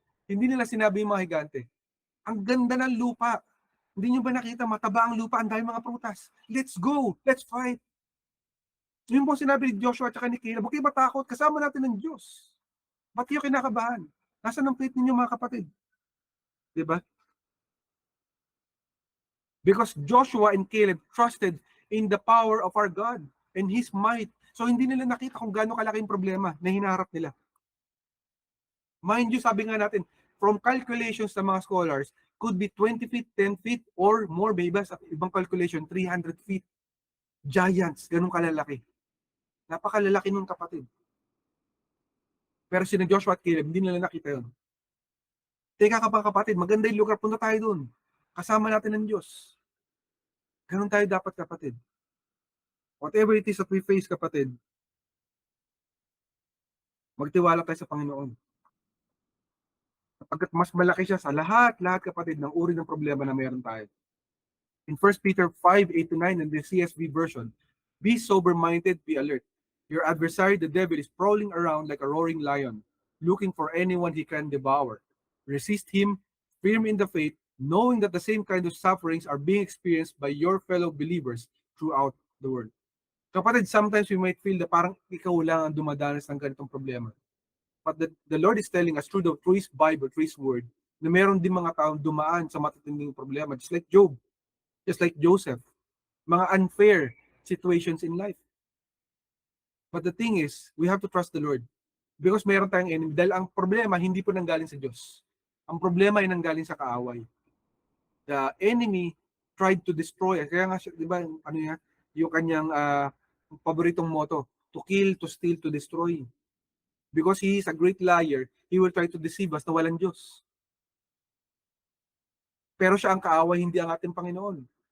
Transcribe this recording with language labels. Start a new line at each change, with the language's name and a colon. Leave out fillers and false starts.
Filipino: Hindi nila sinabi yung mga higante. Ang ganda ng lupa. Hindi nyo ba nakita, mataba ang lupa, ang dami mga prutas.
English: Let's go. Let's fight.
Filipino: Yun po sinabi ni Joshua at ni Caleb, huwag kayo matakot, kasama natin ng Diyos. Ba't kayo kinakabahan? Nasaan ang faith ninyo, mga kapatid? Diba?
English: Because Joshua and Caleb trusted in the power of our God and His might.
Filipino: So hindi nila nakita kung gaano kalaking problema na hinaharap nila.
English: Mind you,
Filipino: sabi nga natin,
English: from calculations
Filipino: ng mga scholars,
English: could be 20 feet, 10 feet, or more, baby,
Filipino: sa ibang calculation, 300 feet. Giants, ganun kalalaki. Napakalalaki nun, kapatid. Pero sina Joshua at Caleb, hindi nila nakita yun. Teka ka pa, kapatid, maganda yung lugar, punta tayo dun. Kasama natin ng Diyos. Ganun tayo dapat, kapatid.
English: Whatever it is that we face, kapatid, magtiwala tayo sa Panginoon.
Filipino: Sapagkat mas malaki siya sa lahat, kapatid, ng uri ng problema na meron tayo.
English: In 1 Peter 5:8-9 in the CSB version, be sober-minded, be alert. Your adversary, the devil, is prowling around like a roaring lion, looking for anyone he can devour. Resist him, firm in the faith, knowing that the same kind of sufferings are being experienced by your fellow believers throughout the world.
Filipino: Kapatid,
English: sometimes we might feel
Filipino: na parang ikaw lang ang dumadanas ng ganitong problema.
English: But the Lord is telling us through His Bible, through His Word,
Filipino: na meron din mga taong dumaan sa matitinding problema,
English: just like Job, just like Joseph, mga unfair situations in life. But the thing is, we have to trust the Lord. Because
Filipino: meron tayong
English: enemy.
Filipino: Dahil ang problema, hindi po nanggaling sa Diyos. Ang problema ay nanggaling sa kaaway.
English: The enemy tried to destroy.
Filipino: Kaya nga, di ba, ano yan, yung kanyang paboritong
English: motto, to kill, to steal, to destroy. Because he is a great liar, he will try to deceive us
Filipino: na walang Diyos. Pero siya ang kaaway, hindi ang ating Panginoon.